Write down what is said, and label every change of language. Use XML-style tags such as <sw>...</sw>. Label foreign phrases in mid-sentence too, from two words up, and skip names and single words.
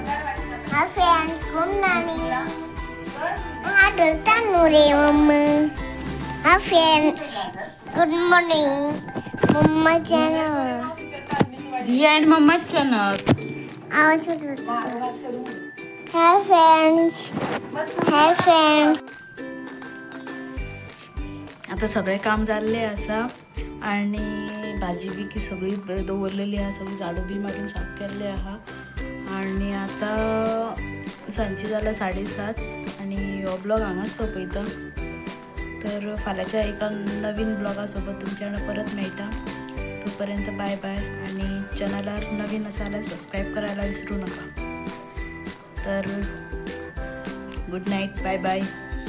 <en>Hi friends, good morning. Hi friends, good morning. Mama channel. दिया अँड मम्मा चॅनल. Hi friends. Hi friends.</en> <kok>आता सगळे काम झाले असा आणि भाजी बी सगळी दवरलेली आहा, सगळी झाडू बी मारून साफ केल्ले आहा आणि आता सांजची जाला 7:30 आणि हो ब्लॉग हांगाच सोंपयता. तर फाल्यांच्या एका नवीन ब्लॉगा सोबत तुमच्या वांगडा परत मेळटा.</kok> <mr>तोपर्यंत</mr> <en>bye bye</en> <mr>आणि चॅनलार नवीन असाल सबस्क्राईब करायला विसरू नका.</mr> <en>तर good night, bye bye.</en>